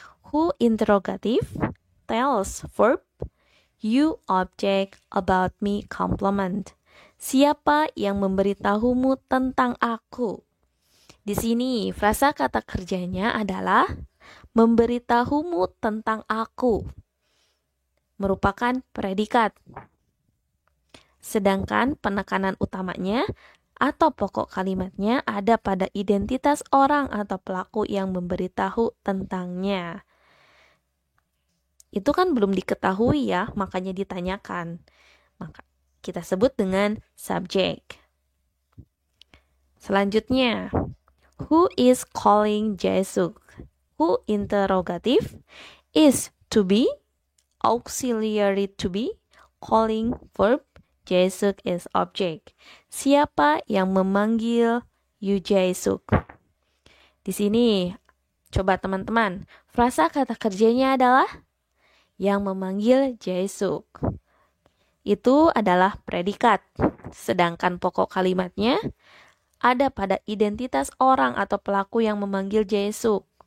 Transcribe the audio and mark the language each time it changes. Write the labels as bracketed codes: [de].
[en] Who interrogative, tells verb, you object, about me complement. [id] Siapa yang memberitahumu tentang aku? Di sini frasa kata kerjanya adalah memberitahumu tentang aku. Merupakan predikat. Sedangkan penekanan utamanya atau pokok kalimatnya ada pada identitas orang atau pelaku yang memberitahu tentangnya. Itu kan belum diketahui ya, makanya ditanyakan. Maka kita sebut dengan subjek. Selanjutnya, [en] who is calling Jae-suk? Who interrogative is to be, auxiliary to be, calling verb, Jae-suk is object. [id] Siapa yang memanggil Yu Jae-suk? Di sini, coba teman-teman, frasa kata kerjanya adalah yang memanggil Jae-suk. Itu adalah predikat. Sedangkan pokok kalimatnya ada pada identitas orang atau pelaku yang memanggil Jae-suk.